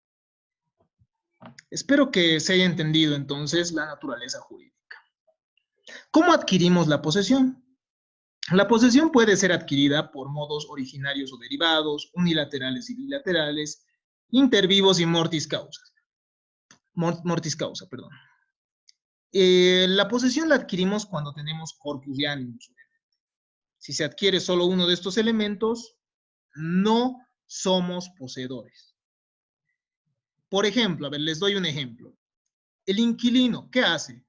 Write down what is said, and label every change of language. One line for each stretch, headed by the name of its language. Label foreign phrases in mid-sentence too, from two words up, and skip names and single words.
Spanish: Espero que se haya entendido entonces la naturaleza jurídica. ¿Cómo adquirimos la posesión? La posesión puede ser adquirida por modos originarios o derivados, unilaterales y bilaterales, intervivos y
Latin: mortis causa. Mortis causa,
Spanish: perdón. La posesión la adquirimos cuando tenemos corpus y animus. Si se adquiere solo uno de estos elementos, no somos poseedores. Por ejemplo, a ver, les doy un ejemplo. El inquilino, ¿qué hace?